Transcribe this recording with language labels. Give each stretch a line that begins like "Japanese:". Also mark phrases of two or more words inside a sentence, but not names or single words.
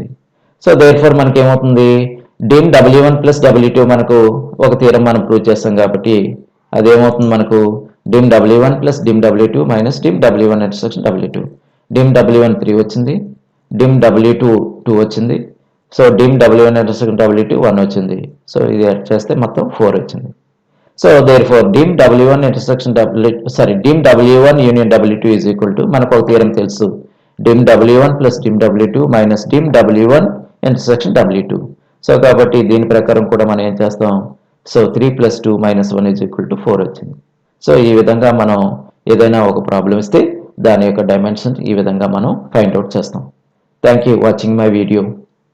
English: so therefore
Telugu: మనకి ఏమవుతుంది
English: dim W1 plus W2
Telugu: మనకు ఒక థియరం మనం ప్రూవ్ చేస్తాం కాబట్టి అదేమవుతుంది మనకు
English: dim W1 plus dim W2 minus dim W1 intersection W2 dim W1
Telugu: 3 వచ్చింది
English: dim W2
Telugu: 2 వచ్చింది
English: so dim W1 intersection W2
Telugu: 1 వచ్చింది. సో ఇది యాడ్ చేస్తే మొత్తం 4 వచ్చింది.
English: so therefore dim W1 intersection dim W1 union W2 is equal to
Telugu: మనకు ఒక థియరం తెలుసు
English: dim W1 plus dim W2 minus dim W1 intersection W2.
Telugu: సో కాబట్టి దీని ప్రకారం కూడా మనం ఏం చేస్తాం సో
English: 3 plus 2 minus 1 is equal to 4
Telugu: వచ్చింది. సో ఈ విధంగా మనం ఏదైనా ఒక ప్రాబ్లం ఇస్తే దాని యొక్క డైమెన్షన్ ఈ విధంగా మనం
English: find out
Telugu: చేస్తాం.
English: thank you watching my video.